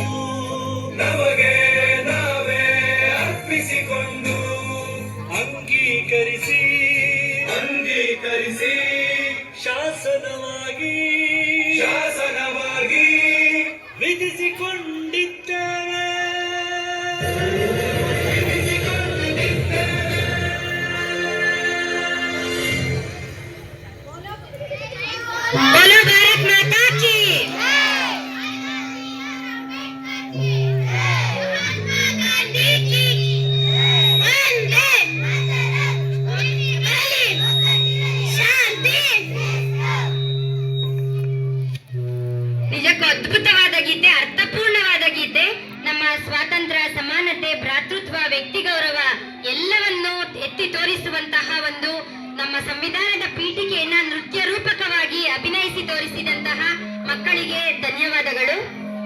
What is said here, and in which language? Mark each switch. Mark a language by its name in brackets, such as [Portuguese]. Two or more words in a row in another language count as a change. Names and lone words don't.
[Kannada] ನಮಗೆ ನಾವೇ ಅರ್ಪಿಸಿಕೊಂಡು ಅಂಗೀಕರಿಸಿ ಅಂಗೀಕರಿಸಿ ಶಾಸನವಾಗಿ ಶಾಸನವಾಗಿ ವಿಧಿಸಿಕೊಂಡಿದ್ದೇವೆ. [Hindi] बोलो भारत माता की महात्मा गांधी की वंदे ಶಾಂತಿ. [Kannada] ನಿಜಕ್ಕೂ ಅದ್ಭುತವಾದ ಗೀತೆ, ಅರ್ಥಪೂರ್ಣವಾದ ಗೀತೆ. ನಮ್ಮ ಸ್ವಾತಂತ್ರ್ಯ, ಸಮಾನತೆ, ಭ್ರಾತೃತ್ವ, ವ್ಯಕ್ತಿ ಗೌರವ ಎಲ್ಲವನ್ನೂ ಎತ್ತಿ ತೋರಿಸುವಂತಹ ಒಂದು ನಮ್ಮ ಸಂವಿಧಾನದ ಪೀಠಿಕೆಯನ್ನ ನೃತ್ಯ ರೂಪಕವಾಗಿ ಅಭಿನಯಿಸಿ ತೋರಿಸಿದಂತಹ ಮಕ್ಕಳಿಗೆ ಧನ್ಯವಾದಗಳು.